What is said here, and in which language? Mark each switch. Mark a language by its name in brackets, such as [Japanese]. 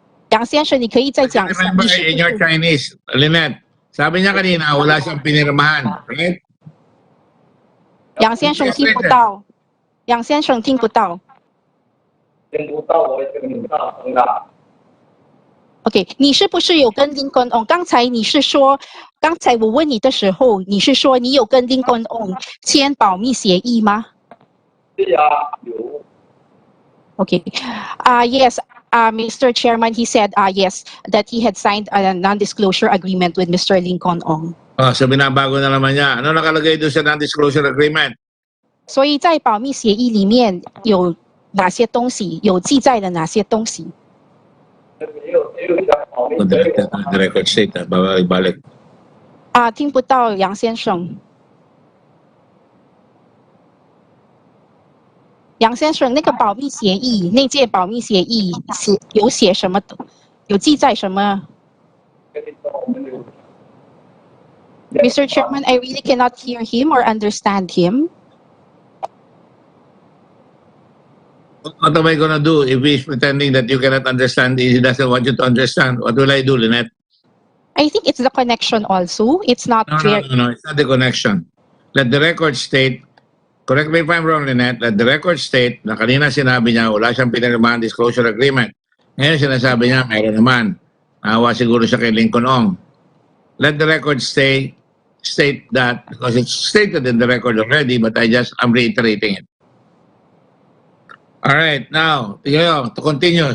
[Chinese] 杨先生，你可以再讲一下。 [English] Remember in your Chinese, [Filipino] Lynette, sabi niya kanina, wala siyang pinirmahan, [English] right? [Chinese] 杨先生听不到，杨先生听不到。听不到，我已经很大声了。 OK， 你是不是有跟 Lincoln Ong？刚才你是说，刚才我问你的时候，你是说你有跟 Lincoln Ong 签保密协议吗？是啊，有。 [English] Okay. Yes, Mr. Chairman, he said yes, that he had signed a non-disclosure agreement with Mr. Lincoln Ong. [Filipino] So binabago na naman niya. Ano nakalagay doon sa non-disclosure agreement? [Chinese] 所以在保密协议里面有哪些东西，有记载了哪些东西？没有讲保密， [English] The record state, [Filipino] babalik-balik. [Chinese] 听不到杨先生。杨先生，那个保密协议，内界保密协议有写什么？有记载什么？Mr. [English] Chairman, I really cannot hear him or understand him. What am I gonna do if he's pretending that you cannot understand, he doesn't want you to understand? What will I do, Lynette? I think it's the connection also. It's not very... No, it's not the connection. Let the record state, correct me if I'm wrong, Lynette, let the record state [Filipino] na kanina sinabi niya wala siyang pinirmahan [English] disclosure agreement. [Filipino] Ngayon sinasabi niya mayroon naman. Naawa siguro siya kay Lincoln Ong. [English] Let the record state that, because it's stated in the record already, but I'm reiterating it. All right, now, to continue.